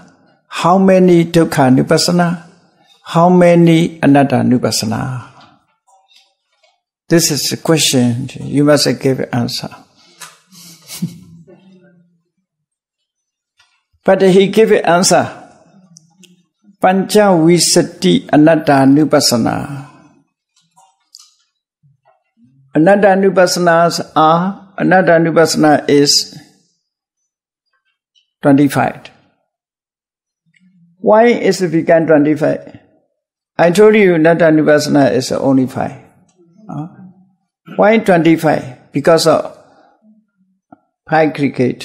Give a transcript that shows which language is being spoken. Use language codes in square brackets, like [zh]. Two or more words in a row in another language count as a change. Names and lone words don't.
[en] How many Dukkha-nupassana? How many Anatta-nupassana? This is a question. You must give an answer. But he gave an answer. [pi] Pancha Visati Anatta-nupassana. [en] Anatta-nupassanas are, Anatta-nupassana is 25. Why is it become 25? I told you Anatta-nupassana is only 5. Why 25? Because of 5 cricket.